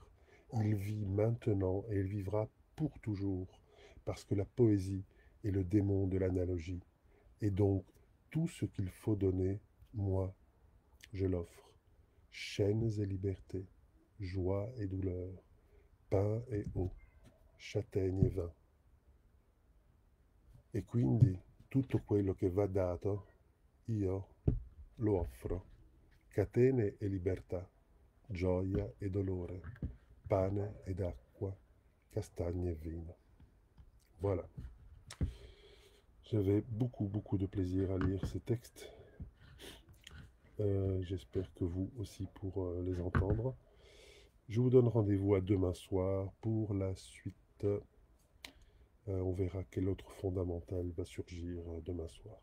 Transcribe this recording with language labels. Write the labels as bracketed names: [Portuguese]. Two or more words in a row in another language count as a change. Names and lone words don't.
[French] Il vit maintenant et il vivra pour toujours, parce que la poésie est le démon de l'analogie. Et donc, tout ce qu'il faut donner, moi, je l'offre. Chaînes et liberté, joie et douleur, pain et eau, châtaigne et vin. [Italian] E quindi tutto quello che va dato, io lo offro. Catene e libertà, gioia e dolore, pane ed acqua, castagne et vino. [French] Voilà. J'avais beaucoup de plaisir à lire ces textes. J'espère que vous aussi pour les entendre. Je vous donne rendez-vous à demain soir pour la suite. On verra quel autre fondamental va surgir demain soir.